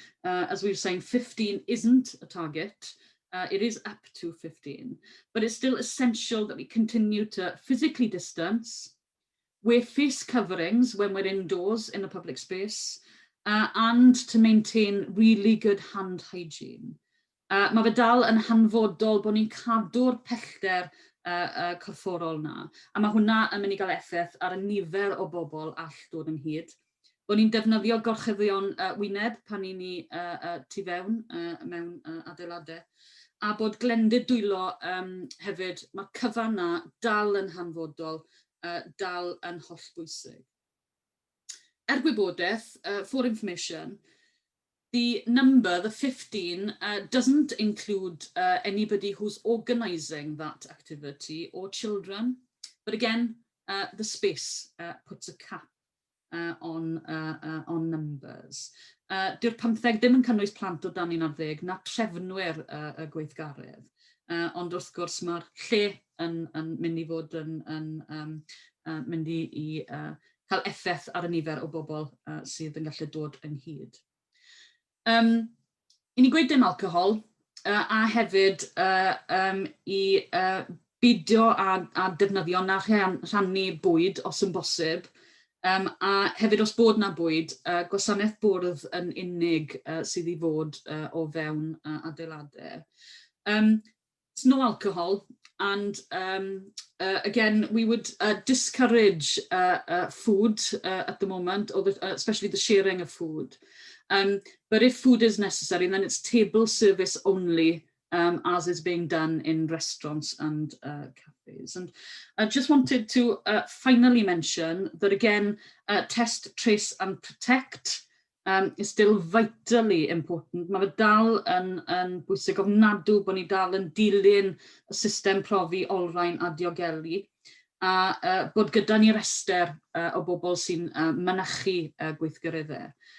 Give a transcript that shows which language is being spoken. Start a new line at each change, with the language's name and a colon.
English: As we were saying, 15 isn't a target. It is up to 15, but it's still essential that we continue to physically distance, wear face coverings when we're indoors in a public space, and to maintain really good hand hygiene.
Welsh: Mae fe dal yn hanfodol bod ni'n cadw'r pellter corfforol na, a mae hwnna yn mynd i gael effaith ar y nifer o bobl all dod ynghyd. Bod ni'n defnyddio gorchuddion wyneb pan ni'n ni tu fewn mewn adeiladau, a bod glendid dwylo hefyd, mae cyfan na dal yn hanfodol, dal yn holl bwysig. Gwybodaeth,
English: for information, the number, the 15, doesn't include anybody who's organising that activity or children. But again, the space puts a cap on numbers.
Welsh: Dyw'r 15 ddim yn cynnwys plant o dan 11 na trefnwyr y gweithgaredd. Ond wrth gwrs mae'r lle yn mynd i fod yn mynd i cael effaith ar y nifer o bobl sydd yn gallu dod ynghyd. I ni gweud dim alcohol, a hefyd i bidio a defnyddio na rhannu bwyd os yn bosib, a hefyd os bod na bwyd, gwasanaeth bwrdd yn unig sydd i fod o fewn adeiladau.
English: It's no alcohol, and again, we would discourage food at the moment, or especially the sharing of food. But if food is necessary, then it's table service only, as is being done in restaurants and cafes. And I just wanted to finally mention that again, test, trace and protect is still vitally important.
Welsh: Mae fe dal yn bwysig ofnadw bod ni dal yn dilyn y system profi olrhain a diogelu, a bod gyda ni rester o bobl sy'n mynychu gweithgareddau.